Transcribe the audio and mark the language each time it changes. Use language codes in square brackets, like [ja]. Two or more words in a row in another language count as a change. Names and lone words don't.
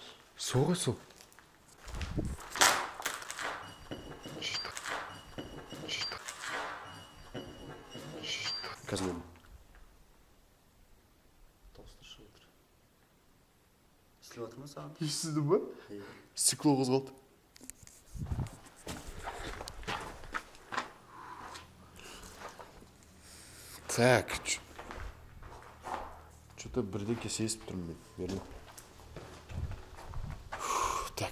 [kk] Сол ғой сол. Шыштық. Қазір мен. Толстый шығып отыр. Естіліп отыр ма саған? Естідің ба? Стекло қозғалды. [ru] Так, что-то [kk] бірдеңке сезіп тұрмын мен. Так.